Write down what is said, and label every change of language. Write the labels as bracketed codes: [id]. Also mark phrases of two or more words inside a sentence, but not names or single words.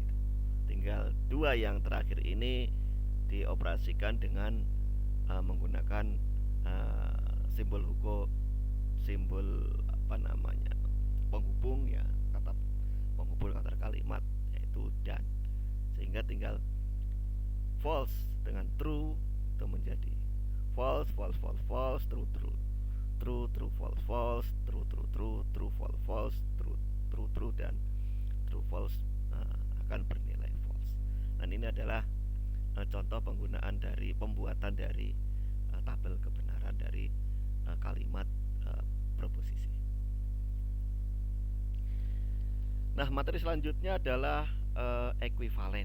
[id] Tinggal dua yang terakhir ini dioperasikan dengan menggunakan simbol penghubung ya, kata penghubung antar kalimat, yaitu dan, sehingga tinggal false dengan true itu menjadi [en] false, false, false, false, true, true, true, true, false, false, true, true, true, true, false, false, true, true, true, [id] dan [en] true, false [id] akan bernilai false. Dan ini adalah contoh penggunaan dari pembuatan dari tabel kebenaran dari kalimat proposisi. Nah, materi selanjutnya adalah ekuivalen.